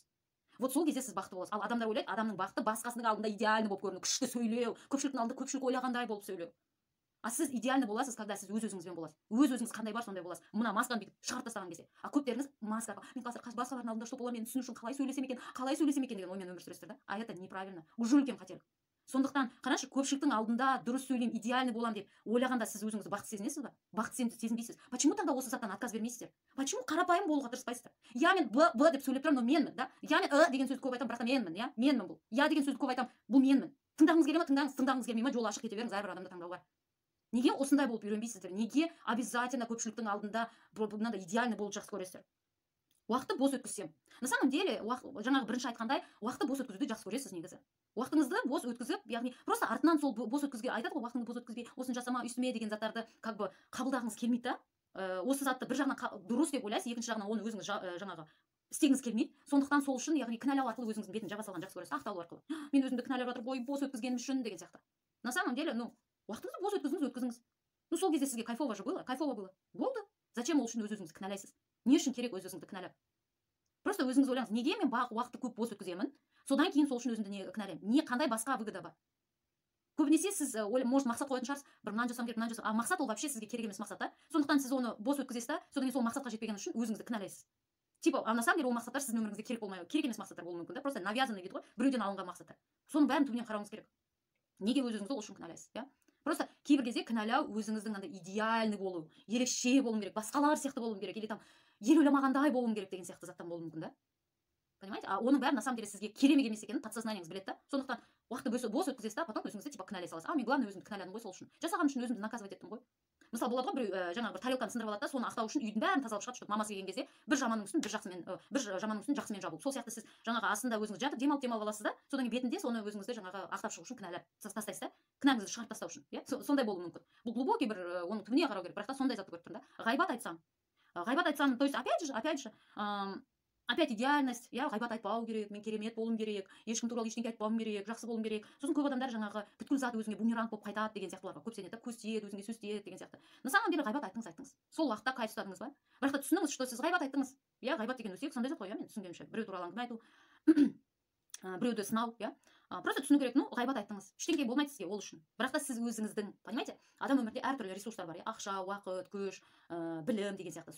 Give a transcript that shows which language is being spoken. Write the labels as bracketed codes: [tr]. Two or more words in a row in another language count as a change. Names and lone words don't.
[kk] Вот сол кезде сіз бақытты боласыз. Ал адамдар ойлайды, адамның бақыты басқасының алдында идеальный болып көріну, күшті сөйлеу, көпшіліктің алдында көпшілік ойлағандай болып сөйлеу. А сіз идеальный боласыз, когда сіз өз өзіңізбен боласыз. Өз өзіңіз қандай бар, сондай боласыз. Мына масканы бүйтіп шығарып тастаған кезде. А көптеріңіз маска, мен қазір басқалардың алдында что боламын, мен түсіну үшін қалай сөйлесем екен деген оймен өмір сүресіздер да. [ru] А это неправильно. Уже [kk] үлкен қателік. Сондықтан қарашы, көпшіліктің алдында дұрыс сөйлеймін, идеальный боламын деп ойлағанда сіз өзіңізді бақытты сезінесіз ба? Бақытты сезінбейсіз. [ru] Почему тогда [kk] осы заттан отказ бермейсіздер? Почему қарапайым болуға тырыспайсыздар? Я мен б деп сөйлеп тұрамын, но менмін, да? Я мен деген сөзді көп айтамын, бірақ та менмін, иә? Менмін бұл. Я деген сөзді көп айтамын, бұл менмін. Тыңдағыңыз келе ма? Тыңдаңыз, тыңдағыңыз келмей ма? Жолы ашық кете беріңіз, әрбір адамда таңдау бар. Неге осындай болып үйренбейсіздер? Неге обязательно көпшіліктің алдында мынандай идеальный болып жақсы көресіздер? Уақытты бос өткізсем. [ru] На самом деле, [kk] жаңағы бірінші айтқандай, уақытты бос өткізуді жақсы көресіз негізі. Уақытыңызды бос өткізіп, яғни просто артынан сол бос өткізуге айтады ғой, уақытыңды бос өткізбей, осыны жасама, үстіме деген заттарды [ru] как бы [kk] қабылдағыңыз келмейді да. Осы затты бір жағынан дұрыс деп ойлайсыз, екінші жағынан оны өзіңіз жаңағы істегіңіз келмейді. Сондықтан сол үшін, яғни кінәлау арқылы өзіңіздің бетін жаба салған жақсы көресіз, ақталу арқылы. Мен өзімді кінәлап жатыр, бой бос өткізгенім үшін деген сияқты. [ru] На самом деле, [kk] уақытыңызды бос өткізіңіз. Сол кезде сізге [ru] кайфово же было, кайфово было. [kk] Болды. Зачем ол үшін өз өзіңізді кінәлайсыз? Не үшін керек өз өзіңізді кінәлап? Просто өзіңіз ойлаңыз, неге мен уақытты көп бос өткіземін? Содан кейін сол үшін өзімді не кінәлаймын? Не қандай басқа выгода бар? Көбінесе сіз может мақсат қоятын шығарсыз, бір мынаны жасам керек, мынаны жасам. А мақсат ол вообще сізге керек емес мақсат, да? Сондықтан сіз оны бос өткізесіз да, содан кейін сол мақсатқа жетпеген үшін өзіңізді кінәлайсыз. [ru] Типа, а на самом деле [kk] ол мақсаттар сіздің өміріңізге керек болмай, керек емес мақсаттар болуы мүмкін, да? [ru] Просто навязанный [kk] дейді ғой, біреуден алынған мақсаттар. Соның бәрін түбінен қарауыңыз керек. Неге өз өзіңізді ол үшін кінәлайсыз, иә? Просто кейбір кезде кінәлау өзіңіздің андай идеальный болу, ерекше болуым керек, басқалар сияқты болуым керек, [ru] или там [kk] ел ойламағандай болуым керек деген сияқты заттан болуы мүмкін, да? Понимаете? А оның бәрі [ru] на самом деле [kk] сізге керек емес екенін подсознаниеңіз біледі, да? Сондықтан уақытты бос өткізесіз, да, потом өзіңізді типа кінәлай саласыз. А мен главное өзімді кінәладым ғой сол үшін. Жасаған үшін өзімді наказывать еттім ғой. Мысалы болады ғой, біреу жаңағы бір тарелканы сындырып алады да, соны ақтау үшін үйдің бәрін тазалап шығады, чтобы мамасы келген кезде бір жаманның үстін жақсымен жабу. Сол сияқты сіз жаңағы астында өзіңіз жатып демалып аласыз да, содан кейін бетінде соны өзіңізді жаңағы ақтап шығу үшін кінәлап тастайсыз да, кінәңізді шығарып тастау үшін, иә? Сондай болуы мүмкін. Бұл глубокий бір оның түбіне қарау керек, бірақ та сондай затты көріп тұрмын да. Ғайбат айтсам, [ru] то есть опять же, опять идеальность, [kk] иә, ғайбат айтпау керек, мен керемет болуым керек, ешкім туралы ештеңе айтпауым керек, жақсы болуым керек. Сосын көп адамдар жаңағы бүткіл зат өзіңе бумеранг болып қайтады деген сияқтыларға көп сенеді, көз тиеді, өзіңе сөз тиеді деген сияқты. [ru] На самом деле [kk] ғайбат айттыңыз. Сол уақытта кайф ұстадыңыз ба? Бірақ та түсініңіз, что сіз ғайбат айттыңыз. Иә, ғайбат деген өсек сондай зат қой, иә, мен түсінгенімше. Біреу туралы әңгіме айту, біреуді сынау, иә. Просто түсіну керек, ғайбат айттыңыз. Ештеңе болмайды сізге ол үшін. Бірақ та сіз өзіңіздің, понимаете, адам өмірде әртүрлі ресурстар бар, иә, ақша, уақыт, күш, білім деген сияқты.